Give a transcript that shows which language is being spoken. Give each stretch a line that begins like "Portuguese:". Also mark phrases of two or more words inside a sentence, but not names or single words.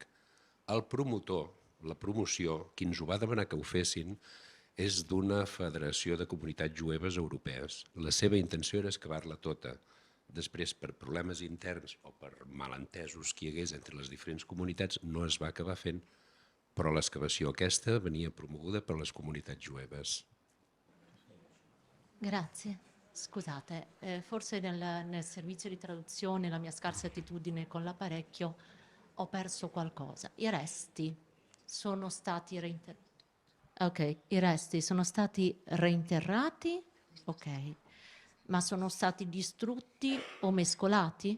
Catalan: El promotor, la promoció, qui ens ho va demanar que ho fessin, és d'una federació de comunitats jueves europees. La seva intenció era excavar-la tota. Després, per problemes interns o per malentesos que hi hagués entre les diferents comunitats, no es va acabar fent, però l'excavació aquesta venia promoguda per les comunitats jueves.
Italian: Grazie. Scusate, forse nel servizio di traduzione, la mia scarsa attitudine con l'apparecchio, ho perso qualcosa. I resti sono stati reinterrati. Ok, i resti sono stati reinterrati, ok, ma sono stati distrutti o mescolati?